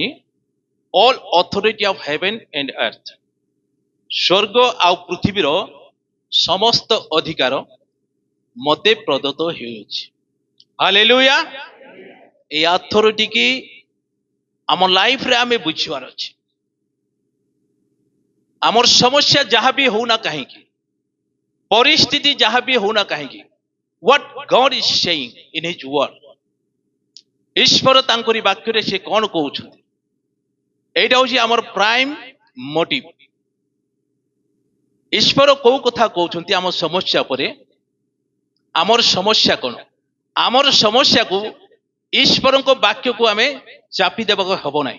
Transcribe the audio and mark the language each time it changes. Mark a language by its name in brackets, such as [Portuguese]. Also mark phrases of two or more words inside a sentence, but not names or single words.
[English] all authority of heaven and earth, [Odia] ସ୍ୱର୍ଗ ଆଉ ପୃଥିବୀର ସମସ୍ତ ଅଧିକାର ମତେ ପ୍ରଦତ୍ତ ହେଉଅଛି। ହାଲେଲୁୟା। এই ଅଥରିଟି କି ଆମ ଲାଇଫରେ ଆମେ ବୁଝିବାର ଅଛି। ଆମର ସମସ୍ୟା ଯାହା ବି ହଉନା କାହିଁକି, ପରିସ୍ଥିତି ଯାହା ବି ହଉନା କାହିଁକି, [English] what God is saying in his word, [Odia] ଈଶ୍ୱର ତାଙ୍କରି ବାକ୍ୟରେ ସେ କଣ କହୁଛନ୍ତି, এইটা ହଉଛି ଆମର [English] prime motive. [Odia] ଈଶ୍ୱର କୋଉ କଥା କହୁଛନ୍ତି ଆମ ସମସ୍ୟା ଉପରେ? ଆମର ସମସ୍ୟା କଣ? ଆମର ସମସ୍ୟାକୁ ଈଶ୍ୱରଙ୍କ ବାକ୍ୟକୁ ଆମେ ଚାପି ଦେବାକୁ ହବ ନାହିଁ।